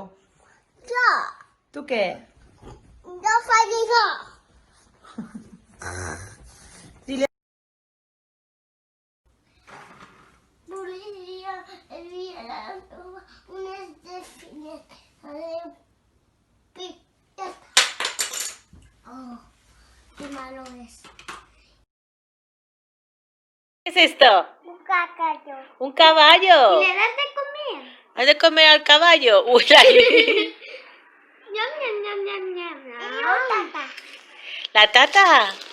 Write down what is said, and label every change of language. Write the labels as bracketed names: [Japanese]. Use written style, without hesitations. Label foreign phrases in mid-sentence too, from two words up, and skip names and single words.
[Catalan] Jo, Tu què? jo faig això. Volia unes delfines. Adéu. [Spanish] Ya está. Oh, qué malo es. ¿Qué es esto? Un cacayo. ¿Un caballo? ¿Y le das de comer? ¿Has de comer al caballo? Uy, ahí. Ñam, ñam, ñam, ñam, ñam, ñam. Y tata. ¿La tata?